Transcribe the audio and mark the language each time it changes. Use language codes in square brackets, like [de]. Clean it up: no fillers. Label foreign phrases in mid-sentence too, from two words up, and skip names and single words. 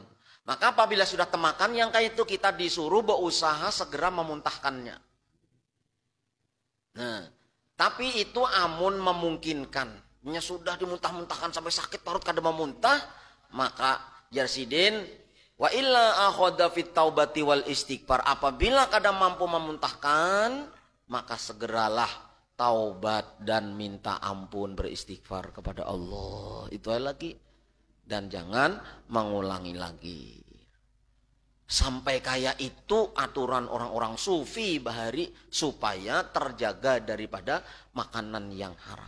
[bjn] Maka apabila sudah temakan yang kayak itu, kita disuruh berusaha segera memuntahkannya. Nah, tapi itu amun memungkinkan. Nya sudah dimuntah-muntahkan sampai sakit perut kada memuntah, maka jarsidin [ar] وإلا أخذ في التوبة والاستغفار. [bjn] Apabila kada mampu memuntahkan, maka segeralah taubat dan minta ampun, beristighfar kepada Allah. Itu lagi. Dan jangan mengulangi lagi. Sampai kayak itu aturan orang-orang sufi bahari, supaya terjaga daripada makanan yang haram.